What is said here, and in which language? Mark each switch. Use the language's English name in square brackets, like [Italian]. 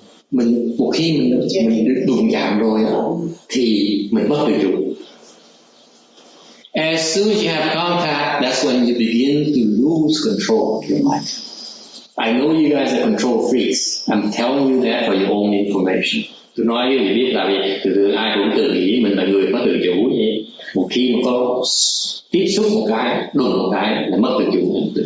[Vietnamese] Mình một khi mình đụng chạm rồi thì mình mất tự chủ. [English] As soon as you have contact, that's when you begin to lose control of your life. I know you guys are control freaks. I'm telling you that for your own information. [Vietnamese] Tôi nói với người biết là vì từ ai cũng tự nghĩ mình là người có tự chủ vậy. Một khi mà có tiếp xúc một cái, đụng một cái là mất tự chủ.